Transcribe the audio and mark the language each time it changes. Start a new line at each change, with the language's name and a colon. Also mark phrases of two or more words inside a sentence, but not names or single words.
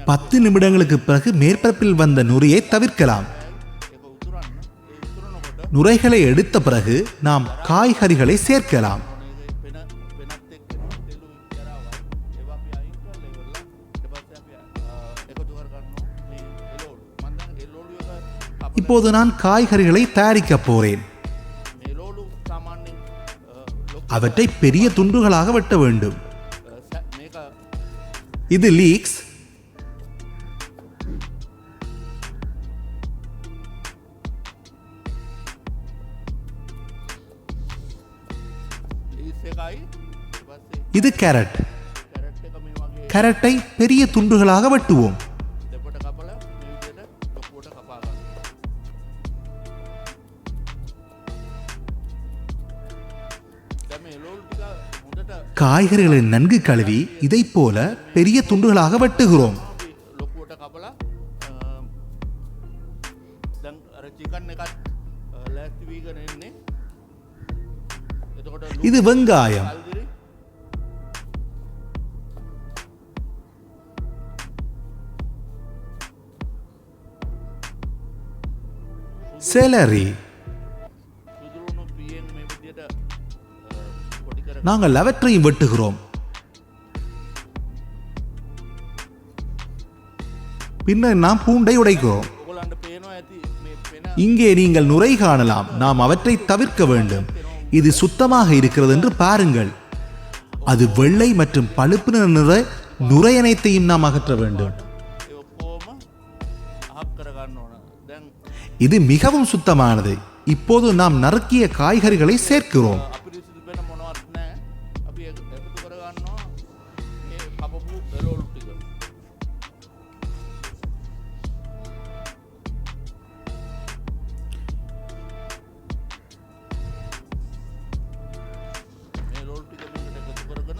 Tamil: 10 நிமிடங்களுக்கு பிறகு மேற்பரப்பில் வந்த நுரையை தவிர்க்கலாம்.
Sinhala: ඒක උතුරන්න. ඒ උතුරනකොට
Tamil: நுரைகளை எடுத்த பிறகு நாம் காய்கறிகளை சேர்க்கலாம்.
Sinhala: පෙනත් එක්ක තෙලු ජරාවල් ඒවා අපි අයින් කරලා ඉවරලා ඊට පස්සේ අපි එකතු කරගන්නවා මේ එළවලු. මම දැන් එළවලු එක කපලා
Tamil: இப்போது நான் காய்கறிகளை தயாரிக்க போறேன்.
Sinhala: මේ එළවලු සාමාන්‍යයෙන් ලොකු
Tamil: அவற்றை பெரிய துண்டுகளாக வெட்ட வேண்டும்.
Sinhala: මේක
Tamil: இது லீக்ஸ்.
Sinhala: ලීස් එකයි ඊට පස්සේ
Tamil: இது கேரட்.
Sinhala: කැරට් එක මේ වගේ
Tamil: கேரட்டை பெரிய துண்டுகளாக வெட்டுவோம்.
Sinhala: දෙපට කපලා මේ විදිහට ලොකුවට කපා ගන්න. දැන් මේ එළවලු ටික හොඳට
Tamil: காய்கறிகளை நன்கு கழுவி இதை போல பெரிய துண்டுகளாக வெட்டுகிறோம்.
Sinhala: අපි ලොකුවට කපලා දැන් අර චිකන් එකත් ලෑස්ති වීගෙන එන්නේ. එතකොට
Tamil: இது வெங்காயம்,
Sinhala: කල්දිරි
Tamil: செலரி.
Sinhala: සුදුරුණු පියෙන් මේ විදිහට පොඩි කර
Tamil: நாங்கள் அவற்றையும் வெட்டுகிறோம். பின்னர் நாம் பூண்டை உடைக்கிறோம்.
Sinhala: ඔයගොල්ලන්ට පේනවා ඇති මේ පෙන
Tamil: இங்கே நீங்கள் நுரை காணலாம். நாம் அவற்றை தவிர்க்க வேண்டும். இது சுத்தமாக இருக்கிறது என்று பாருங்கள். அது வெள்ளை மற்றும் பழுப்பு நிற நுரை அனைத்தையும் நாம் அகற்ற வேண்டும். இது மிகவும் சுத்தமானது. இப்போது நாம் நறுக்கிய காய்கறிகளை சேர்க்கிறோம்.
Sinhala: අපිරිසිදු වෙන මොනවත් නැහැ. අපි එකතු කරගන්නවා මේ කපපු එළවලු ටික. මේ එළවලු ටික මේකට එකතු කරගෙන